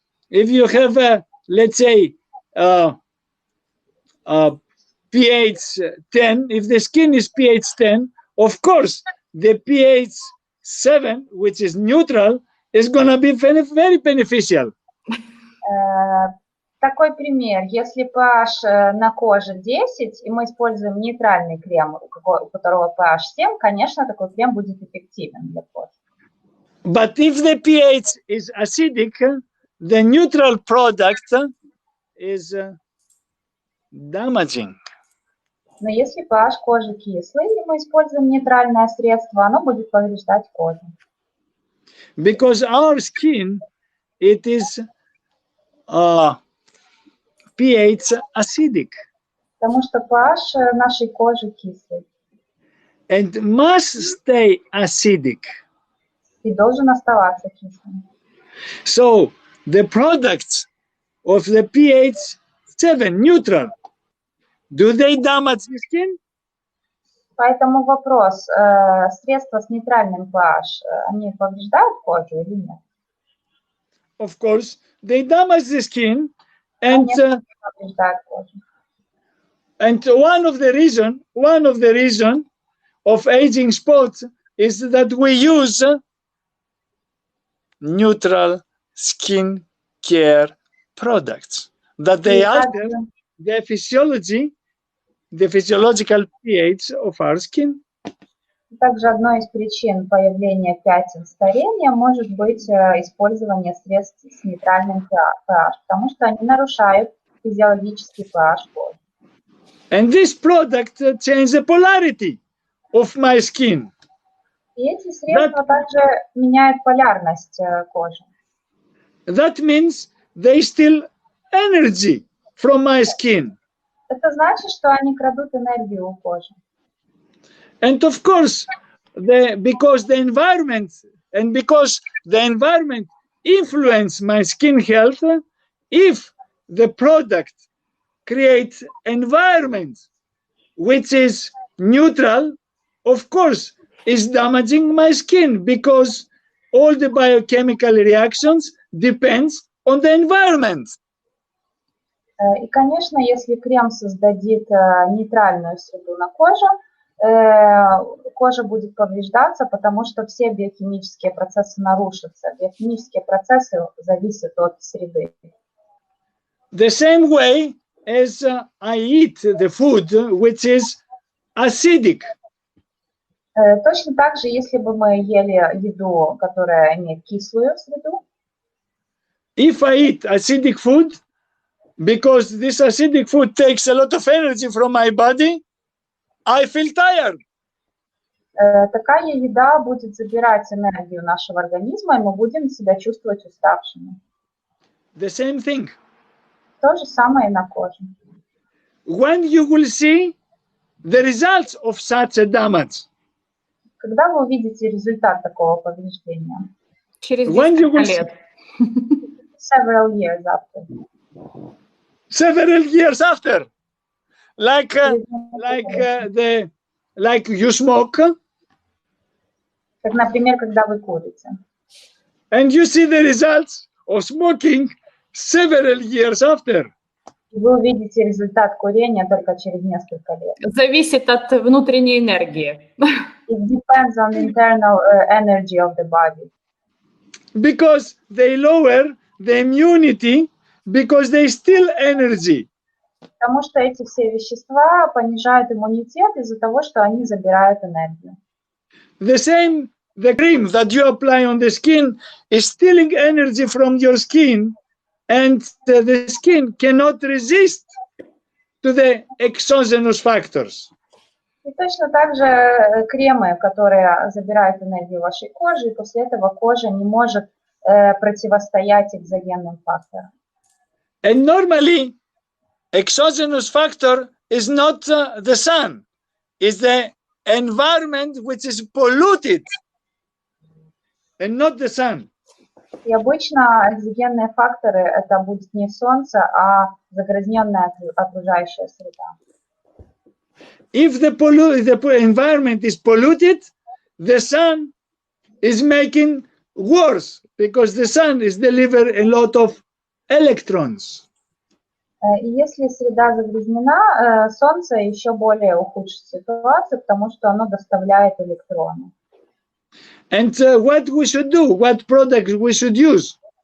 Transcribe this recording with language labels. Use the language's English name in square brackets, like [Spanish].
[English] If you have, let's say, pH 10, if the skin is pH 10, of course, the pH 7, which is neutral, is going to be very beneficial. [Russian] Такой пример. Если pH на коже 10, и мы используем нейтральный крем, у которого pH 7, конечно, такой крем будет эффективен для кожи. [English] But if the pH is acidic, the neutral product is damaging. [Russian] Но если pH кожи кислый, и мы используем нейтральное средство, оно будет повреждать кожу. [English] Because our skin, it is pH acidic. [Russian] Потому что pH нашей кожи кислый. [English] And must stay acidic. [Russian] И должен оставаться кислым. [English] So the products of the pH 7 neutral Do they damage the skin? [Russian] Поэтому вопрос, средства с нейтральным pH, они повреждают кожу или нет? [English] Of course, they damage the skin, [Russian] Конечно, повреждают кожу. [English] and one of the reason of aging spots is that we use neutral skin care products, that they alter the physiological pH of our skin. [Russian] Также одной из причин появления пятен старения может быть использование средств с нейтральным pH, потому что они нарушают физиологический pH кожи. [English] And this product changes the polarity of my skin. [Russian] И эти средства также меняют полярность кожи. [English] That means they steal energy from my skin. [Russian] Это значит, что они крадут энергию у кожи. [English] And of course, because the environment influence my skin health, if the product creates environment which is neutral, of course, is damaging my skin because all the biochemical reactions depends on the environment. [Russian] И, конечно, если крем создадит нейтральную среду на коже, кожа будет повреждаться, потому что все биохимические процессы нарушатся. Биохимические процессы зависят от среды. [English] The same way as I eat the food which is acidic. [Russian] Точно так же, если бы мы ели еду, которая имеет кислую среду. [English] If I eat acidic food, because this acidic food takes a lot of energy from my body, I feel tired. [Russian] Такая еда будет забирать энергию нашего организма, и мы будем себя чувствовать уставшими. [English] The same thing. [Russian] То же самое и на коже. [English] When you will see the results of such a damage. [Russian] Когда вы увидите результат такого повреждения? Через несколько лет. [English] Several years after. Several years after. Like you smoke. [Russian] Как, например, когда вы курите. [English] And you see the results of smoking several years after. [Russian] Вы увидите результат курения только через несколько лет. Зависит от внутренней энергии. [English] It depends on the internal energy of the body. Because they lower the immunity, because they steal energy. [Russian] Потому что эти все вещества понижают иммунитет из-за того, что они забирают энергию. [English] The cream that you apply on the skin is stealing energy from your skin, and the skin cannot resist to the exogenous factors. [Russian] И точно так же кремы, которые забирают энергию вашей кожи, и после этого кожа не может противостоять экзогенным факторам. [English] And normally, exogenous factor is not the sun, it's the environment which is polluted, and not the sun. [Russian] И обычно экзогенные факторы это будет не солнце, а загрязненная окружающая среда. [English] If the environment is polluted, the sun is making worse because the sun is delivering a lot of electrons. [Russian] И если среда загрязнена, солнце еще более ухудшит ситуацию, потому что оно доставляет электроны. [English] And what we should do, what products we should use?